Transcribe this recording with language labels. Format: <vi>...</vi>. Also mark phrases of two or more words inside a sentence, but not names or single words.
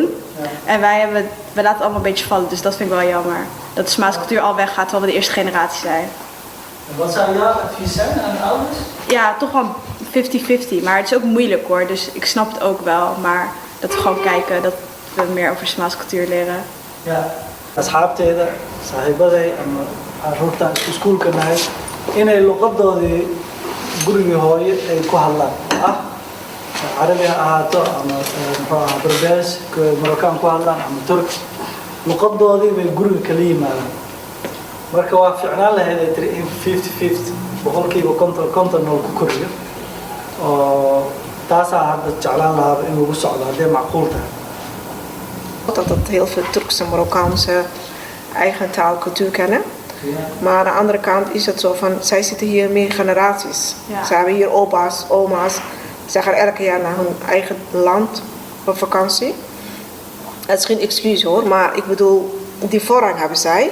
<nl>En wij laten het allemaal een beetje vallen, dus dat vind ik wel jammer. Dat de Somalische cultuur al weggaat, terwijl we de eerste generatie zijn. Wat zou jouw advies zijn aan de ouders? Ja, toch wel 50-50. Maar het is ook moeilijk hoor, dus ik snap het ook wel. Maar dat we gewoon kijken dat we meer over de Somalische cultuur leren. Ja,</nl> <so>asxaabteeda, saaxiibaday ama carruurta iskuulka nahay inay luqadoodii gurigii hooyo ay ku hadlaan carabi ha ahaato ama muxuu ahaa Berbees Marokkaan ku hadlaan ama Turk luqadoodii bay guriga kala yimaadaan marka waa fiicnaan lahayd ay tiri in 50-50 boqolkiiba konton oo ku koriyo oo taasaa hadda jeclaan lahaaba in lagu socdo haddii macquul tahay.</so> <nl>Dat heel veel Turkse Marokkaanse eigen taal, cultuur kennen. Maar aan de andere kant is het zo van, zij zitten hier meer generaties. Ja. Ze hebben hier opa's, oma's. Ze gaan elke jaar naar hun eigen land op vakantie. Het is geen excuus hoor, maar ik bedoel, die voorrang hebben zij.</nl>